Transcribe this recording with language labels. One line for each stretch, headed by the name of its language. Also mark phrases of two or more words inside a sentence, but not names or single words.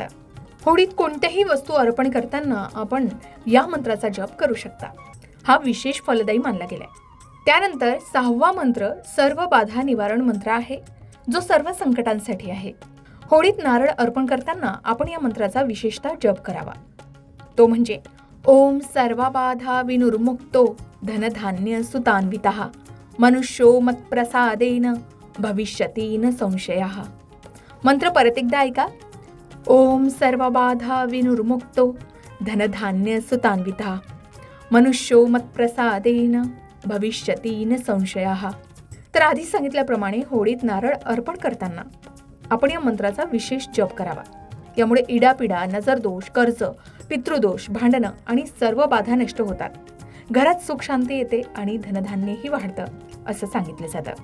Marathi: होळीत कोणत्याही वस्तू अर्पण करताना आपण या मंत्राचा जप करू शकता. हा विशेष फलदायी मानला गेलाय. त्यानंतर 6वा मंत्र सर्व बाधा निवारण मंत्र आहे, जो सर्व संकटांसाठी आहे. होळीत नारळ अर्पण करताना आपण या मंत्राचा विशेषतः जप करावा. तो म्हणजे
Sanskrit: ओम सर्वबाधा विनुर्मुक्तो धनधान्य सुतान्वितः मनुष्यो मत्प्रसादेन भविष्यति न संशयः.
Marathi: मंत्र परत एकदा ऐका.
Sanskrit: ओम सर्वबाधा विनुर्मुक्तो धनधान्य सुतान्वितः मनुष्यो मत्प्रसादेन भविष्यति न संशयः.
Marathi: तर आधी सांगितल्याप्रमाणे होळीत नारळ अर्पण करताना आपण या मंत्राचा विशेष जप करावा. यामुळे इडापिडा, नजरदोष, कर्ज, पितृदोष, भांडणं आणि सर्व बाधा नष्ट होतात. घरात सुख शांती येते आणि धनधान्यही वाढतं असं सांगितलं जातं.